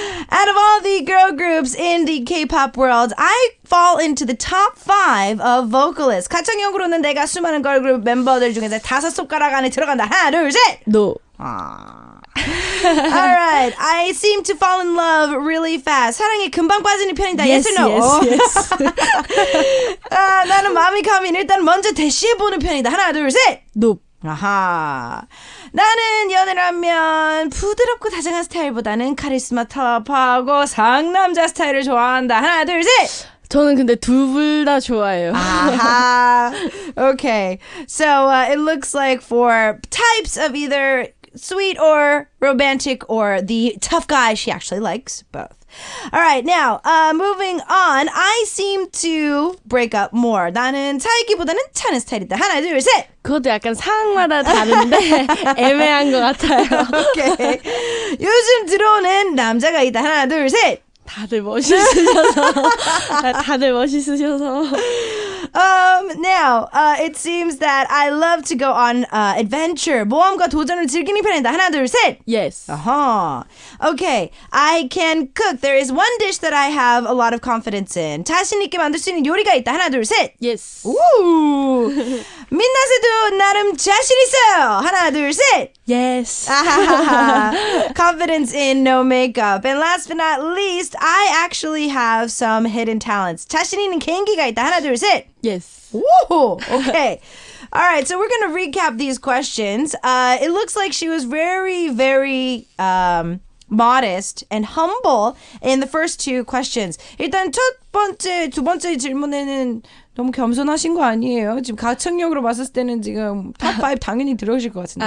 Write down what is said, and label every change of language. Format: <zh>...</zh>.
<en>Out of all the girl groups in the K-pop world, I fall into the top 5 of vocalists.</en> <ko>가창력으로는 내가 수많은 걸그룹 멤버들 중에서 5손가락 안에 들어간다. 하나, 둘, 셋!</ko> <en>No. Alright, I seem to fall in love really fast.</en> <ko>사랑에 금방 빠지는 편이다.</ko> <en>Yes, or no? Yes.</en> <ko>나는 마음이 가면 일단 먼저 대시해보는 편이다. 하나, 둘, 셋!</ko> <en>No. 아하.</en> <ko>나는 연애를 하면 부드럽고 다정한 스타일보다는 카리스마 터프하고 상남자 스타일을 좋아한다. 하나, 둘, 셋! 저는 근데 둘 다 좋아해요. 아하. Okay.</ko> <en>So it looks like for types of either sweet or romantic or the tough guy, she actually likes both. All right, now moving on. I seem to break up more.</en> <ko>나는 차이기보다는 차는 스타일이다. 하나, 둘, 셋. 그것도 약간 상황마다 다른데 애매한 것 같아요. 오케이. 요즘 들어오는 남자가 있다. 하나, 둘, 셋. 다들 멋있으셔서. 다들 멋있으셔서.</ko> <en>Now, it seems that I love to go on adventure.</en> <ko>모험과 도전을 즐기는 편이다. 하나, 둘, 셋.</ko> <en>Yes. Uh-huh. Okay, I can cook. There is one dish that I have a lot of confidence in.</en> <ko>자신 있게 만들 수 있는 요리가 있다. 하나, 둘, 셋.</ko> <en>Yes. 우!</en> <ko>민낯에도 나름 자신 있어요. 하나, 둘, 셋.</ko> <en>Yes. Confidence in no makeup. And last but not least, I actually have some hidden talents.</en> <ko>자신 있는 개인기가 있다. 하나, 둘, 셋.</ko> <en>Yes. Woo! Okay. All right, so we're going to recap these questions. It looks like she was very, very modest, and humble in the first two questions.</en> <ko>일단 첫 번째, 두 번째 질문에는 너무 겸손하신 거 아니에요? 지금 가창력으로 봤을 때는 지금 탑5 당연히 들어오실 것 같은데.</ko>